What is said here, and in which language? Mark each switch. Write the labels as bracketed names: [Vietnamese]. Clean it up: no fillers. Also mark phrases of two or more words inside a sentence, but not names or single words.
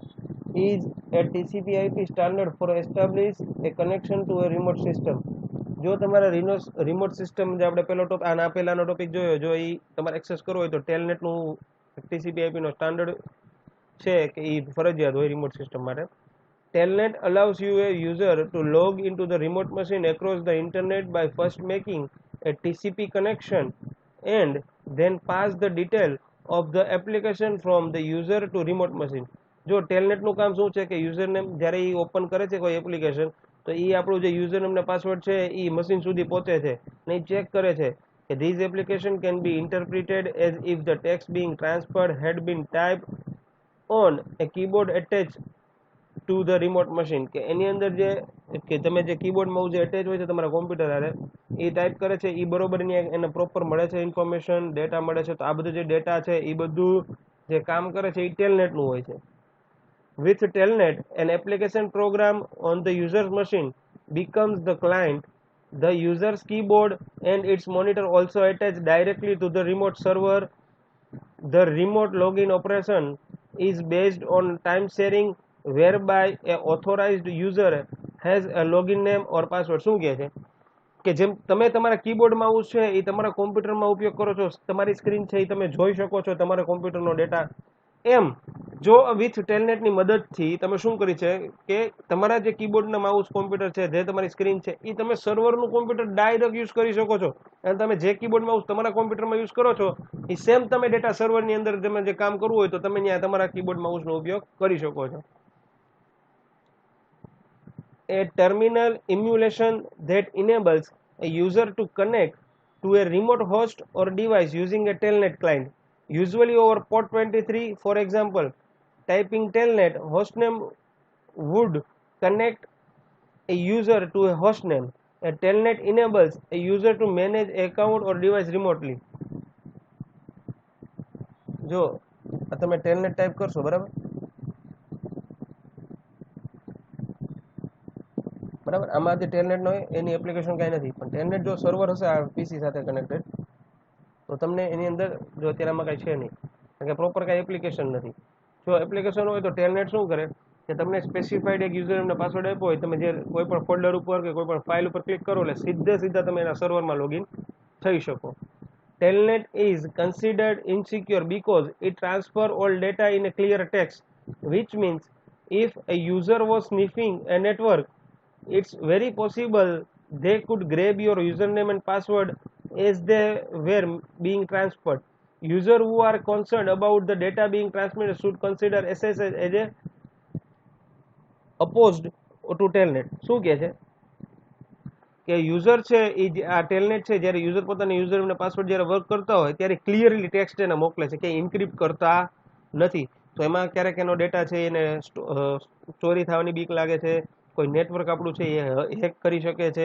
[English] is a TCP/IP standard for establish a connection to a remote system. [Gujarati] જો તમારા [English] remote system [Gujarati] જે આપણે પેલો ટોપિક આના પહેલાનો ટોપિક જોયો, જો એ તમારે એક્સેસ કરવો હોય તો ટેલનેટનું TCP/IP નો સ્ટાન્ડર્ડ છે કે એ ફરજિયાત હોય [English] remote system [Gujarati] માટે. [English] Telnet allows you a user to log into the remote machine across the internet by first making a TCP connection and then pass the detail of the application from the user to remote machine. [Gujarati] જો ટેલનેટનું કામ શું છે કે યુઝરનેમ જ્યારે એ ઓપન કરે છે કોઈ એપ્લિકેશન તો એ આપણું જે યુઝરનેમ ને પાસવર્ડ છે એ મશીન સુધી પહોંચે છે અને એ ચેક કરે છે કે [English] this application can be interpreted as if the text being transferred had been typed on a keyboard attached to the remote machine, [Gujarati] કે એની અંદર જે કે તમે જે [English] keyboard mouse [Gujarati] જે એટેચ હોય છે તમારા કોમ્પ્યુટર હારે એ ટાઈપ કરે છે એ બરોબર એને પ્રોપર મળે છે [English] information data [Gujarati] મળે છે. તો આ બધું જે ડેટા છે એ બધું જે કામ કરે છે એ ટેલનેટનું હોય છે. [English] with Telnet an application program on the user's machine becomes the client, the user's keyboard and its monitor also attach directly to the remote server. The remote login operation is based on time sharing whereby a authorized user has a login name or password. [Gujarati] શું કહે છે કે જેમ તમે તમારા [English] keyboard mouse [Gujarati] છે એ તમારા કોમ્પ્યુટરમાં ઉપયોગ કરો છો, તમારી સ્ક્રીન છે એ તમે જોઈ શકો છો તમારા કોમ્પ્યુટરનો ડેટા, એમ જો વિથ ટેલનેટની મદદથી તમે શું કરી છે કે તમારા જે કીબોર્ડના [English] mouse computer [Gujarati] છે જે તમારી સ્ક્રીન છે એ તમે સર્વરનું [English] computer direct use [Gujarati] કરી શકો છો અને તમે જે [English] keyboard mouse [Gujarati] તમારા કોમ્પ્યુટરમાં યુઝ કરો છો એ સેમ તમે ડેટા સર્વરની અંદર તમે જે કામ કરવું હોય તો તમે ત્યાં તમારા [English] keyboard mouseનો [Gujarati] ઉપયોગ કરી શકો છો. [English] A terminal emulation that enables a user to connect to a remote host or device using a telnet client, usually over port 23. For example, typing telnet hostname would connect a user to a hostname. A telnet enables a user to manage account or device remotely. [Gujarati] જો તમે telnet ટાઈપ કરશો બરાબર બરાબર, આમાં જે ટેલનેટ નો એની એપ્લિકેશન કાંઈ નથી, પણ ટેલનેટ જો સર્વર હશે આ પીસી સાથે કનેક્ટેડ તો તમને એની અંદર જો અત્યારે આમાં કાંઈ છે નહીં કારણ કે પ્રોપર કાંઈ એપ્લિકેશન નથી. જો એપ્લિકેશન હોય તો ટેલનેટ શું કરે કે તમને સ્પેસિફાઈડ એક યુઝર એમને પાસવર્ડ આપ્યો હોય, તમે જે કોઈ પણ ફોલ્ડર ઉપર કે કોઈ પણ ફાઇલ ઉપર ક્લિક કરો એટલે સીધા તમે એના સર્વરમાં લોગિન થઈ શકો. [English] Telnet is considered insecure because it transfers all data in a clear text, which means if a user was sniffing a network, it's very possible they could grab your username and password as they were being transferred. Users who are concerned about the data being transmitted should consider SSH as a opposed to Telnet. [Gujarati] શું કહે છે કે યુઝર છે એ આ ટેલનેટ છે જ્યારે યુઝર પોતાના યુઝર અને પાસવર્ડ જ્યારે વર્ક કરતા હોય ત્યારે [English] clearly text [Gujarati] એને મોકલે છે કે ઇન્ક્રિપ્ટ કરતા નથી. તો એમાં ક્યારેક એનો ડેટા છે એને ચોરી થવાની બીક લાગે છે, કોઈ નેટવર્ક આપણું છે એ હેક કરી શકે છે.